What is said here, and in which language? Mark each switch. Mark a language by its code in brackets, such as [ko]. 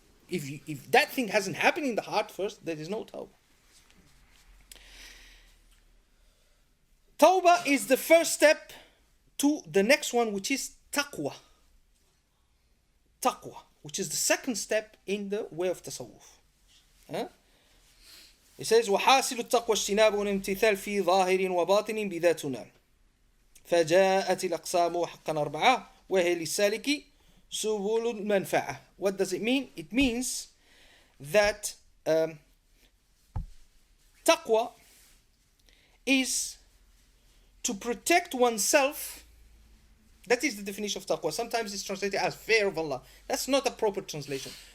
[en] If that thing hasn't happened in the heart first, there is no Tawbah. Tawbah is the first step to the next one, which is Taqwa. Taqwa, which is the second step in the way of Tasawwuf. It says, [ar] وحاصل التقوى اجتناب الامتثال في ظاهر وباطن بذاتنا فجاءت الأقسام حقا أربعة وهي للسالك سبل المنفعة. [en] What does it mean? It means that taqwa is to protect oneself. That is the definition of taqwa. Sometimes it's translated as fear of Allah. That's not a proper translation.